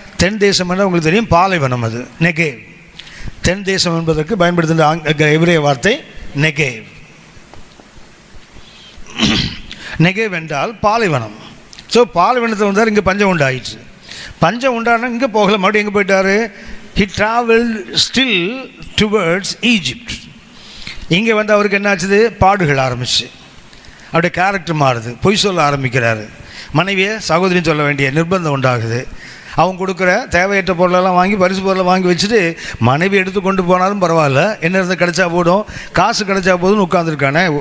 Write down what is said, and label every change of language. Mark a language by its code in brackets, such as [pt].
[ta] தென் தேசம் என்ன உங்களுக்கு தெரியும், பாலைவனம். அது நெகேவ். தென் தேசம் என்பதற்கு பயன்படுத்துகிற எபிரேய வார்த்தை நெகேவ். நெகேவ் என்றால் பாலைவனம். ஸோ பாலைவனத்தில் வந்தார், இங்கே பஞ்சம் உண்டாயிடுச்சு. பஞ்சம் உண்டானா இங்கே போகல, மறுபடியும் எங்கே போயிட்டார்? [en] He traveled still towards Egypt. [ta] இங்கே வந்து அவருக்கு என்ன ஆச்சுது? பாடுகள் ஆரம்பிச்சு, அவருடைய கேரக்டர் மாறுது, பொய் சொல்ல ஆரம்பிக்கிறாரு, மனைவியை சகோதரின்னு சொல்ல வேண்டிய நிர்பந்தம் உண்டாகுது. அவங்க கொடுக்குற தேவையற்ற பொருளெல்லாம் வாங்கி, பரிசு பொருளை வாங்கி வச்சுட்டு மனைவி எடுத்து கொண்டு போனாலும் பரவாயில்ல, என்ன இருந்தால் கிடைச்சா போதும், காசு கிடைச்சா போதும்னு உட்காந்துருக்கானே.